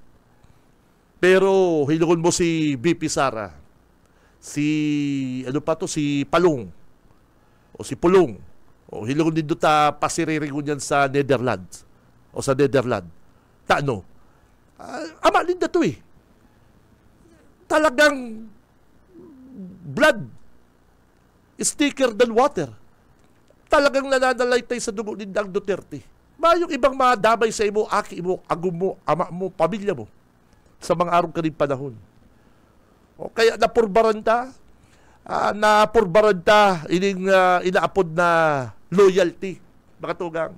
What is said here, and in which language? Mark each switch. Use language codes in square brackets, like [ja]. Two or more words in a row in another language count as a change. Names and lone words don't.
[bik] Pero hilugon mo si BP Sara, si Palong, o si Pulong, o hilugon din doon pasiririgon yan sa Netherlands, o sa Netherlands. Taano? Ama linda to talagang [en] blood is thicker than water. [tl] Talagang nananalaytay sa dugo ni Dang Duterte. [bik] Mayong ibang madamay sa imo, aki mo, agum mo, ama mo, pamilya mo sa mga araw kaning panahon. O kaya napurbaranta ining inaapod na loyalty, mga tugang.